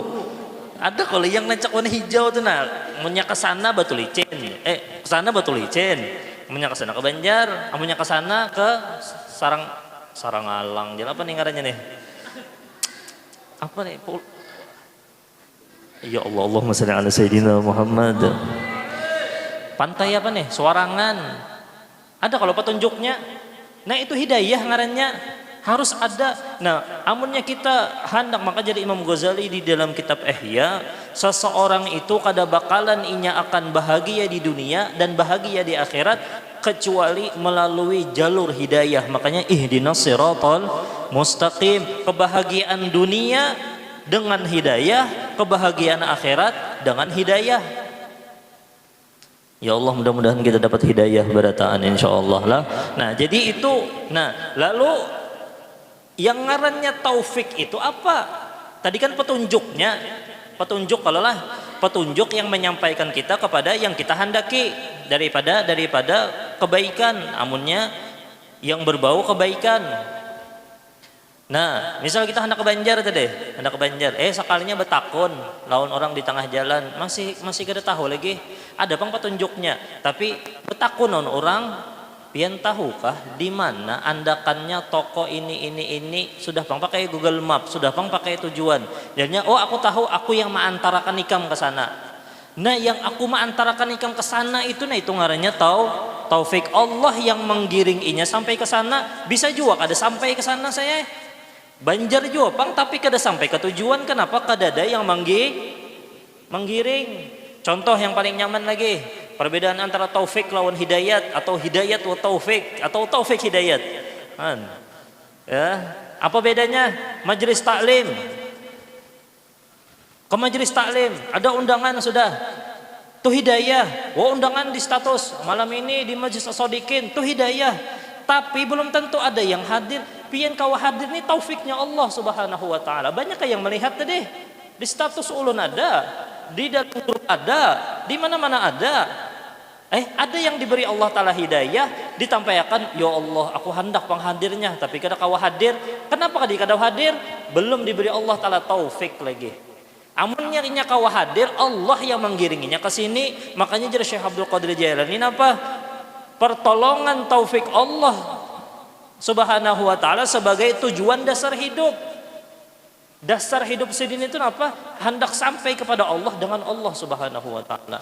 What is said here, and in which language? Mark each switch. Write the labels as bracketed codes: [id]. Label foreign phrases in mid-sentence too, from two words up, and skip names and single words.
[bjn] Ada kalau yang nancak warna hijau tuh amunnya ke sana Batu Licin. Ke sana Batu Licin. Amunnya ke sana ke Banjar, amunnya ke sana ke Sarangalang. Jalan apa nih ngarannya nih? Apa nih? Ya Allah, [ar] اللهم صل على سيدنا محمد. [bjn] Pantai apa nih? Suarangan. Ada kalau petunjuknya. Nah, itu hidayah ngarannya. Harus ada. Nah, amunnya kita hendak, maka jadi Imam Ghazali di dalam kitab Ihya, seseorang itu kada bakalan inya akan bahagia di dunia dan bahagia di akhirat kecuali melalui jalur hidayah. Makanya [ar] اهدنا الصراط المستقيم. [bjn] Kebahagiaan dunia dengan hidayah, kebahagiaan akhirat dengan hidayah. Ya Allah, mudah-mudahan kita dapat hidayah berataan insyaallah lah. Nah, jadi itu. Nah, lalu yang ngarannya taufik itu apa? Tadi kan petunjuknya. Petunjuk kalau lah petunjuk yang menyampaikan kita kepada yang kita hendaki daripada kebaikan, amunnya yang berbau kebaikan. Nah, misal kita hendak ke Banjar tadi, hendak ke Banjar, sekalinya betakun lawan orang di tengah jalan, masih kada tahu lagi. Ada pang petunjuknya, tapi betakun lawan orang, pian tahukah di mana andakannya toko ini sudah pang pakai Google Map, sudah pang pakai tujuan. Jadinya aku tahu, aku yang mengantarakan ikam ke sana. Nah, yang aku mengantarakan ikam ke sana itu ngarannya taufik. Allah yang menggiring inya sampai ke sana. Bisa juga kada sampai ke sana saya. Banjar juga pang tapi kada sampai ke tujuan. Kenapa? Kada ada yang menggiring. Contoh yang paling nyaman lagi, perbedaan antara taufik lawan hidayat, atau hidayat wa taufik, atau taufik hidayat. Ya, apa bedanya? Majelis taklim. Ke majelis taklim ada undangan sudah. Tuh hidayah. Undangan di status malam ini di Majelis As-Shadiqin, tuh hidayah. Tapi belum tentu ada yang hadir. Pian kawa hadir nih taufiknya Allah [ar] سبحانه وتعالى. [bjn] Banyak yang melihat tadi. Di status ulun ada, di dalam grup ada, di mana-mana ada. Ada yang diberi Allah Ta'ala hidayah, ditampaikan, ya Allah aku hendak penghadirnya, tapi kada kawa hadir. Kenapa kada hadir? Belum diberi Allah Ta'ala taufik lagi. Amunnya inya kawa hadir, Allah yang menggiringinya ke sini. Makanya jadi Syekh Abdul Qadir Jailani apa? Pertolongan taufik Allah [ar] سبحانه وتعالى [bjn] sebagai tujuan dasar hidup. Dasar hidup sidin itu apa? Hendak sampai kepada Allah dengan Allah [ar] سبحانه وتعالى.